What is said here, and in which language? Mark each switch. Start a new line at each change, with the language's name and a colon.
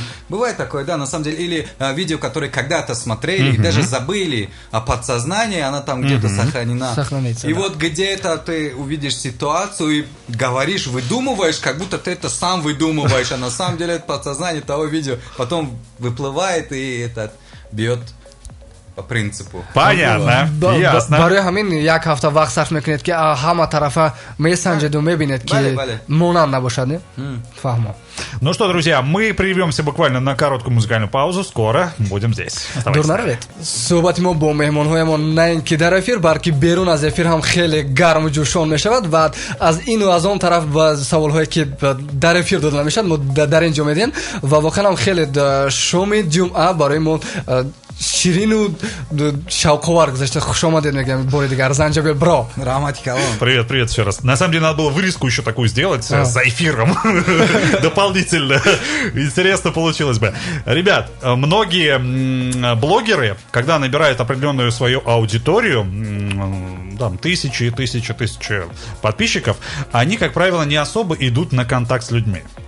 Russian: Бывает такое, да, на самом деле. Или видео, которые когда-то смотрели, и даже забыли о подсознании, она там где-то сохранена. Сохранится, и да. вот где-то ты увидишь ситуацию и говоришь, выдумываешь, как будто ты это сам выдумываешь, а на самом деле это подсознание того видео. Потом выплывает и этот бьет по принципу. Понятно, ясно.
Tajik: барои ҳамин як ҳафта вақт сарф мекунед ки ҳама тарафа месанҷеду мебинед ки монанд набошад, не? Фаҳмам.
Russian: Ну что, друзья, мы прервемся буквально на короткую музыкальную паузу. Скоро будем здесь.
Tajik: дур наравед. суҳбати мо бо меҳмонҳоямон на ин ки дар эфир, балки берун аз эфир ҳам хеле гарму ҷӯшон мешавад ва аз ину аз он тараф ба саволҳое ки дар эфир дода намешавад мо дар ин ҷо медиҳем ва воқеан ҳам хеле шоми ҷумъа барои мо ширину шавқовар гузашта. Хуш омадед мегӯям бори дигар. Занҷабил бро. Рамати калон.
Russian: Привет, привет еще раз. На самом деле надо было вырезку еще такую сделать за эфиром. Дополнительно. Интересно получилось бы. Ребят, многие блогеры, когда набирают определенную свою аудиторию, там тысячи подписчиков, они, как правило, не особо идут на контакт с людьми.